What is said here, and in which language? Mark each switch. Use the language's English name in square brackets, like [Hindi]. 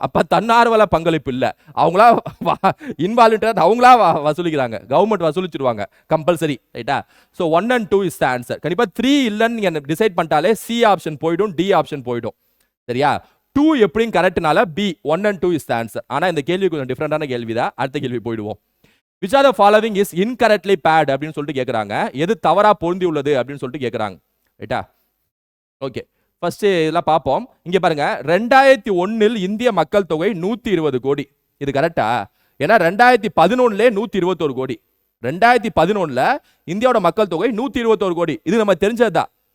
[Tamil] அப்ப தன்னார்வல பங்களிப்பு இல்லை, அவங்களா இன்வாலண்டரியா அவங்களா வசூலிக்கிறாங்க. Government வசூலிச்சிருவாங்க compulsory. ரைட்டா? So 1 and 2 is the answer. கண்டிப்பா 3 இல்லைன்னு நீங்க டிசைட் பண்ணிட்டாலே சி ஆப்ஷன் போயிடும், டி ஆப்ஷன் போயிடும். சரியா? 2 எப்படியும் கரெக்ட்னால B 1 and 2 is the answer. ஆனா இந்த கேள்வி கொஞ்சம் டிஃபரெண்டான கேள்விதான். அடுத்த கேள்வி போயிடுவோம். [English] which are the following is incorrectly paired [Tamil] அப்படின்னு சொல்லிட்டு கேக்குறாங்க. எது தவறா பொருந்தி உள்ளது அப்படின்னு சொல்லிட்டு கேக்குறாங்க. ரைட்டா? ஓகே, ஃபர்ஸ்ட் இதெல்லாம் பார்ப்போம். இங்க பாருங்க, 2001 இந்திய மக்கள் தொகை 120 கோடி. இது கரெக்டா? ஏன்னா 2011 121 கோடி. 2011 இந்தியாவோட மக்கள் தொகை 121 கோடி. இது நம்ம தெரிஞ்சதுதான்.